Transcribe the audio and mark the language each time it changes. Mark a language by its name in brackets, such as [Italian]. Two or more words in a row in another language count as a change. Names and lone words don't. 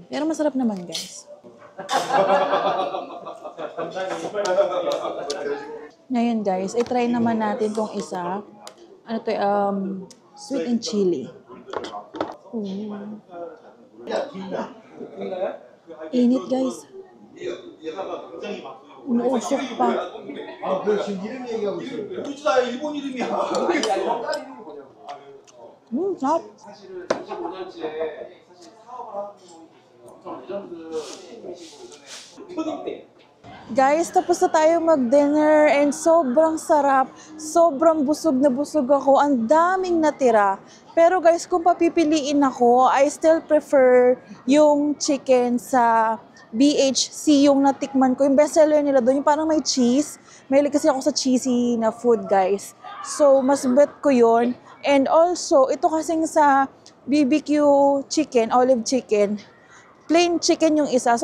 [Filipino] Pero masarap naman, guys. Ngayon, guys, i-try naman natin tong isa. Ano to, [English] sweet and chili. [Filipino] Init guys. Umuusok pa. [Korean] 아, 그래 지금 이름 얘기하고 있어요. 루즈다 일본 이름이야. 아니 딸 이름이 뭐냐고. [Filipino] Sarap. [Korean] 사실은 25년째 사실 사업을 하는 분이 계세요. 엄청 레전드 초딩 때. [Filipino] Guys, tapos na tayo mag-dinner and sobrang sarap. Sobrang busog na busog ako. Ang daming natira. Pero guys, kung papipiliin ako, [English] I still prefer [Filipino] yung chicken sa BHC, yung natikman ko. Yung bestseller nila doon, yung parang may cheese. Mahilig kasi ako sa cheesy na food, guys. So, mas bet ko yun. And also, ito kasing sa BBQ chicken, [English] olive chicken, plain chicken [Filipino] yung isa.